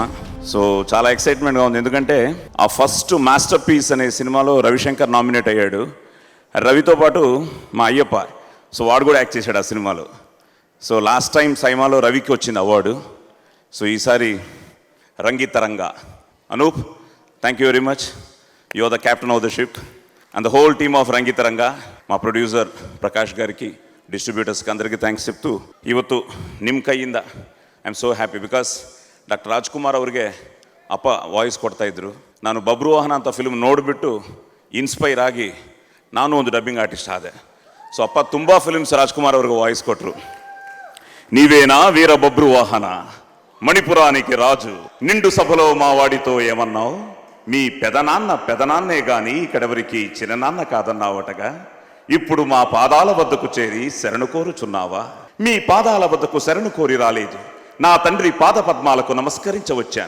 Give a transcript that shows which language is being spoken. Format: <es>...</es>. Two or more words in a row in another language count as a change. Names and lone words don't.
<te>సో చాలా ఎక్సైట్మెంట్గా ఉంది, ఎందుకంటే ఆ ఫస్ట్ మాస్టర్ పీస్ అనే సినిమాలో రవిశంకర్ నామినేట్ అయ్యాడు. రవితో పాటు మా అయ్యప్ప, సో వాడు కూడా యాక్ట్ చేశాడు ఆ సినిమాలో. సో</te> <en>last time</en> <te>సైమాలో రవికి వచ్చింది అవార్డు, సో ఈసారి రంగితరంగా.</te> <en>అనూప్, thank you very much. You are the captain of the ship and the whole team of Rangitaranga.</en> <te>మా ప్రొడ్యూసర్ ప్రకాష్ గారికి, డిస్ట్రిబ్యూటర్స్కి అందరికీ థ్ಯಾಂక్ಸ್ చెప్తూ,</te> <kn>ಇವತ್ತು ನಿಮ್ಮ ಕೈಯಿಂದ</kn> <en>I am so happy because</en> <kn>ಡಾಕ್ಟರ್ ರಾಜ್ಕುಮಾರ್ ಅವ್ರಿಗೆ ಅಪ್ಪ ವಾಯ್ಸ್ ಕೊಡ್ತಾಯಿದ್ರು. ನಾನು ಬಬ್ರು ವಾಹನ ಅಂತ ಫಿಲ್ಮ್ ನೋಡಿಬಿಟ್ಟು ಇನ್ಸ್ಪೈರ್ ಆಗಿ ನಾನು ಒಂದು</kn> <en>dubbing artist</en> <kn>ಆದೆ. ಸೊ ಅಪ್ಪ ತುಂಬ ಫಿಲ್ಮ್ಸ್ ರಾಜ್ಕುಮಾರ್ ಅವ್ರಿಗೆ ವಾಯ್ಸ್ ಕೊಟ್ಟರು.</kn> <te>నీవేనా వీర బబ్రు వాహన, మణిపురానికి రాజు, నిండు సభలో మా వాడితో ఏమన్నావు, మీ పెదనాన్నే గాని ఇక్కడెవరికి చిన్ననాన్న కాదన్నావటగా, ఇప్పుడు మా పాదాల వద్దకు చేరి శరణు కోరుచున్నావా, మీ పాదాల వద్దకు శరణు కోరి రాలేదు, నా తండ్రి పాద పద్మాలకు నమస్కరించవచ్చాను.</te>